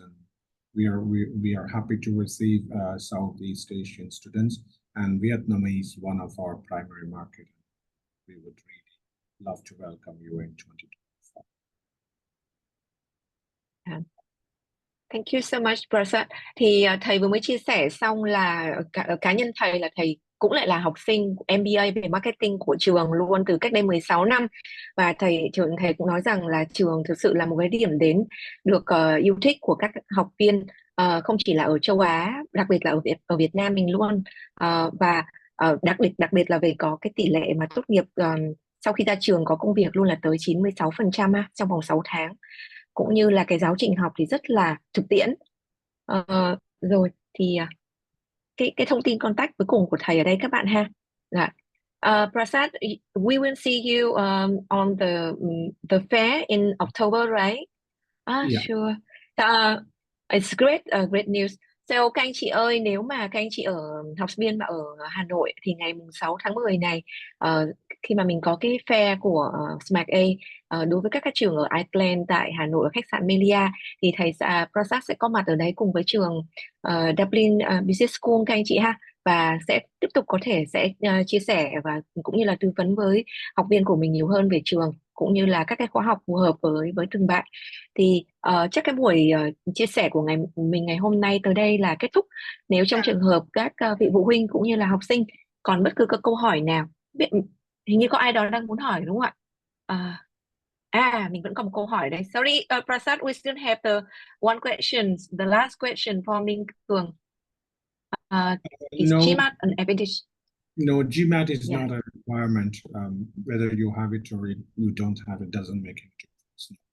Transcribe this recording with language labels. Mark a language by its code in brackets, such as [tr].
[en] And we are happy to receive Southeast Asian students, and Vietnam is one of our primary market. We would really love to welcome you in 2024. Thank you so much, Prasad. [vi] Thì thầy vừa mới chia sẻ xong là cá nhân thầy là thầy cũng lại là học sinh MBA về marketing của trường luôn từ cách đây 16 năm. Và thầy cũng nói rằng là trường thực sự là một cái điểm đến được yêu thích của các học viên, không chỉ là ở châu Á, đặc biệt là ở Việt Nam mình luôn. Và đặc biệt là về có cái tỷ lệ mà tốt nghiệp sau khi ra trường có công việc luôn là tới 96% trong vòng 6 tháng. Cũng như là cái giáo trình học thì rất là thực tiễn. Rồi thì cái thông tin contact cuối cùng của thầy ở đây các bạn ha. [en] Prasad, we will see you on the fair in October, right? Yeah. Sure. It's great news. [vi] So các anh chị ơi, nếu mà các anh chị học viên mà ở Hà Nội thì ngày 6 tháng 10 này, khi mà mình có cái fair của SmartA đối với các trường ở Ireland tại Hà Nội ở khách sạn Melia, thì thầy Prasad sẽ có mặt ở đấy cùng với trường Dublin Business School các anh chị ha, và sẽ tiếp tục có thể sẽ chia sẻ và cũng như là tư vấn với học viên của mình nhiều hơn về trường cũng như là các cái khóa học phù hợp với từng bạn. Thì chắc cái buổi chia sẻ của mình ngày hôm nay tới đây là kết thúc. Nếu trong trường hợp các vị phụ huynh cũng như là học sinh còn bất cứ các câu hỏi nào, hình như có ai đó đang muốn hỏi đúng không ạ? Mình vẫn còn một câu hỏi đây. [en] Sorry, Prasad, we still have the one question, the last question for Minh Cường. Is No. GMAT an advantage? No, GMAT is not a requirement. Whether you have it or you don't have it doesn't make any difference.